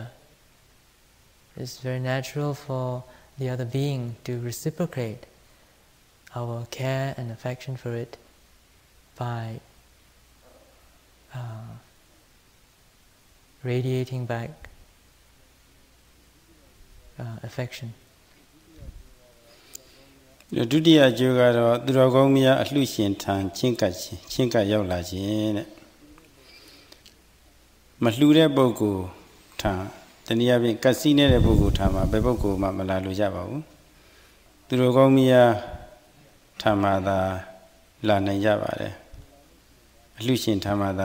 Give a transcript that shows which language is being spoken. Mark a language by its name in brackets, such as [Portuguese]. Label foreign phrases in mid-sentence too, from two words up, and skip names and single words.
[English] It's very natural for the other being to reciprocate our care and affection for it by radiating back affection. [Burmese] ဒုတိယအကျိုးကတော့သူတော်ကောင်းများအလှရှင်ထံချင်းကပ်ရောက်လာခြင်းတဲ့မလှူတဲ့ပုဂ္ဂိုလ်ထံတနည်းအားဖြင့်ကပ်စီးနေတဲ့ပုဂ္ဂိုလ်ထံ မှာဘယ်ပုဂ္ဂိုလ်မှမလာလို့ရပါဘူးသူတော်ကောင်းများထံမှာသာလာနိုင်ကြပါတယ်အလှရှင်ထံမှာသာ